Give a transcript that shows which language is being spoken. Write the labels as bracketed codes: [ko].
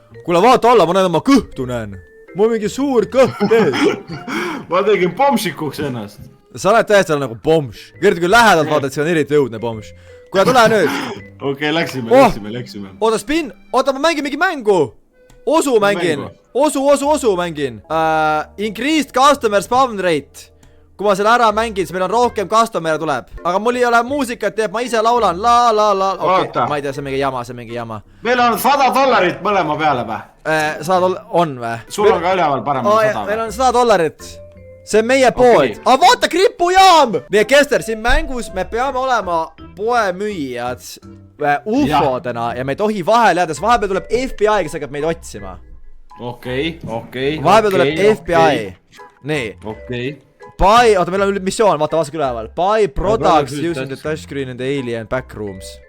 [et] Kuule, vaata alla, ma näen oma kõhtu näen. Mul on mingi suur kõht ees. Ma tegin pomsikuks ennast. Sa oled täiesti nagu pomš. Kerdi kui lähedalt vaata, et see on eriti õudne pomš. Kuule, tule nüüd. Okei, läksime. Oota, spin. Oota, ma mängin mingi mängu. Osu mängin. Osu mängin. [en] Increased customer spawn rate. [et] Kui ma selle ära mängin, siis meil on rohkem customer tuleb. Aga mul ei ole muusikat, teeb, ma ise laulan. Okay, ma ei tea, see on mingi jama. Meil on $100 mõlema peale või? $100 on või? Sul on ka üleval paremal $100. Meil on $100. See on meie pood. Aga vaata, kripujaam! Nii, Kester, siin mängus me peame olema poemüüjad ufodena ja me ei tohi vahel jääda, sest vahepeal tuleb FBI, kes hakkab meid otsima. Okei. Vahepeal tuleb FBI. Nii. Okei. Oota, meil on missioon, vaata vastu üleval. [en] Buy products using the touchscreen in the alien backrooms.